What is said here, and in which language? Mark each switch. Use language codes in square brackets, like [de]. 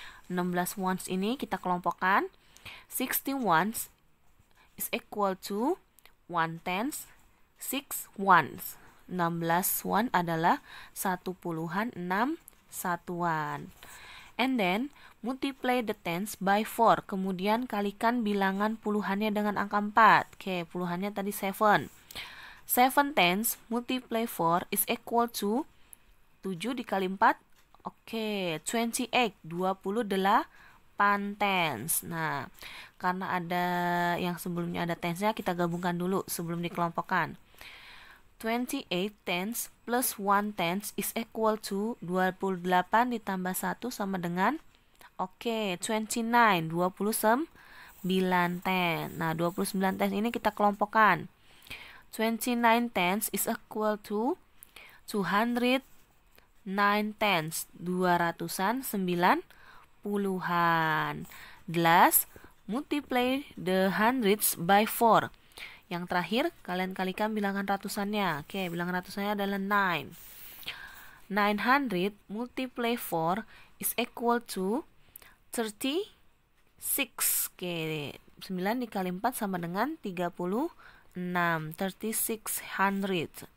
[en] 16 ones [id] ini kita kelompokkan. [en] 16 ones is equal to 1 tens, 6 ones. [id] 16 one adalah 1 puluhan 6 satuan. [en] And then multiply the tens by 4. [id] Kemudian kalikan bilangan puluhannya dengan angka 4. [en] Oke, [id] puluhannya tadi 7. [en] 7 tens multiply 4 is equal to 7 [id] dikali 4. [en] Oke, 28. 28 tens. [id] Nah, karena ada yang sebelumnya ada tensnya, kita gabungkan dulu sebelum dikelompokkan. [en] 28 tens plus 1 tens is equal to 28 [id] ditambah 1 sama dengan, [en] oke, 29, 29 tens. [id] Nah, [en] 29 tens [id] ini kita kelompokkan. [en] 29 tens is equal to 209 tens, [id] 200-an, 9 puluhan. [en] Last, multiply the hundreds by 4. [id] Yang terakhir, kalian kalikan bilangan ratusannya. Oke, bilangan ratusannya adalah 9. [en] 900 multiply 4 is equal to 36. [id] Oke, 9 dikali 4 sama dengan 36. 3600.